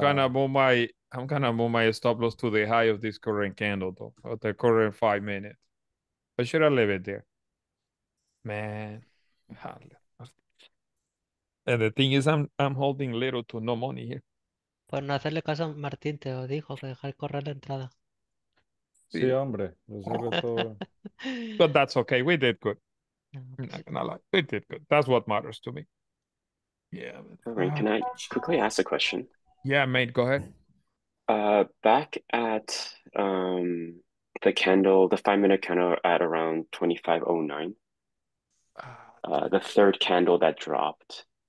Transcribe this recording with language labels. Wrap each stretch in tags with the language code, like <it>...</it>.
<en>gonna move my stop loss to the high of this current candle, though, of the current 5 minutes. I should have left it there. Man. And the thing is, I'm holding little to no money here.</en> <es>Por no hacerle caso a Martín, te lo dijo, que dejar correr la entrada. Sí, hombre, lo cierro todo.</es> <en>But that's okay. We did good. No, I'm</en> <es>pues</es> <en>not gonna lie. We did good. That's what matters to me. Yeah. Alright, can I quickly ask a question? Yeah, mate, go ahead. Back at the candle, the 5-minute candle at around 2509, the third candle that dropped,</en>